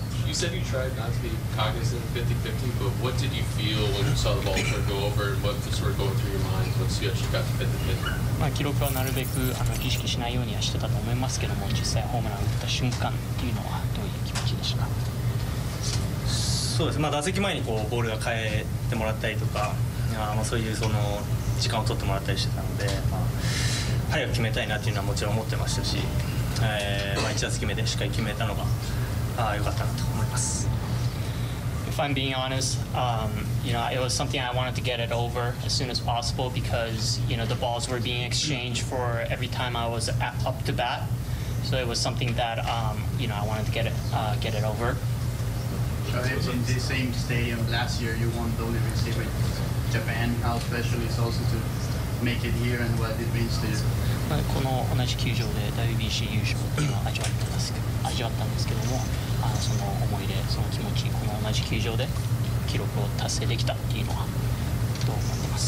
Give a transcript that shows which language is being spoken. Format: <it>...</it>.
<en>You said you tried not to be cognizant of 50-50, but what did you feel when you saw the ball sort of go over, and what was sort of going through your mind once you actually got to 50-50?</en> <ja>記録はなるべく意識しないようにはしてたと思いますけども、実際ホームランを打った瞬間っていうのはどういう気持ちでしたか？そうです。打席前にこうボールが変えてもらったりとか、そういうその時間を取ってもらったりしてたので、早く決めたいなっていうのはもちろん思ってましたし、1打席目でしっかり決めたのが良かったなと思います。</ja> <en>If I'm being honest, it was something I wanted to get it over as soon as possible because, the balls were being exchanged for every time I was up to bat. So it was something that, I wanted to get it over. In the same stadium last year, you won the Olympics here with Japan. How special is also to make it here and what it means to you?</en> <ja>この同じ球場で WBC 優勝っていうのを味わったんですけども、その思い出、その気持ち、この同じ球場で記録を達成できたっていうのはどう思ってます？</ja>